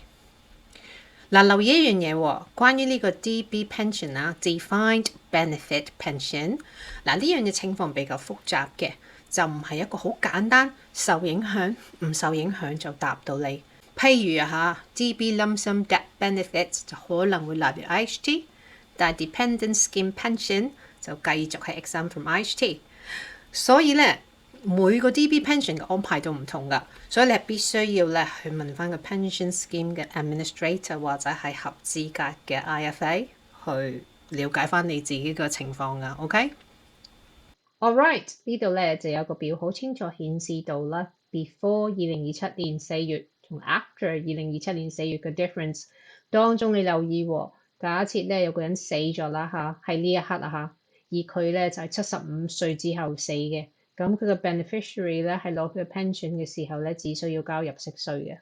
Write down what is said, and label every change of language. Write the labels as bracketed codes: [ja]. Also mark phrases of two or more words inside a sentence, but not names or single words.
[yue] 嗱，留意一樣嘢喎，關於呢個 [en] DB pension defined benefit pension， [yue] 嗱呢樣嘢情況比較複雜嘅，就唔係一個好簡單受影響唔受影響就答到你。譬如 [en] DB lump sum death benefits [yue] 就可能會納入 IHT， 但係 [en] dependent scheme pension [yue] 就繼續係 [en] exempt from IHT。 [yue] 所以咧，每個 [en] DB pension [yue] 嘅安排都唔同噶，所以你係必須要咧去問翻個 [en] pension scheme [yue] 嘅 administrator 或者係合資格嘅 IFA 去了解翻你自己嘅情況噶。OK？ [en] All right， [yue] 呢度咧就有個表好清楚顯示到啦 ，before 2027年4月同 after 2027年4月嘅 difference 當中，你留意喎，假設咧有個人死咗啦喺呢一刻而佢咧就係75歲之後死嘅，咁佢嘅 beneficiary 咧係攞佢嘅 pension 嘅時候咧，只需要交入息稅嘅。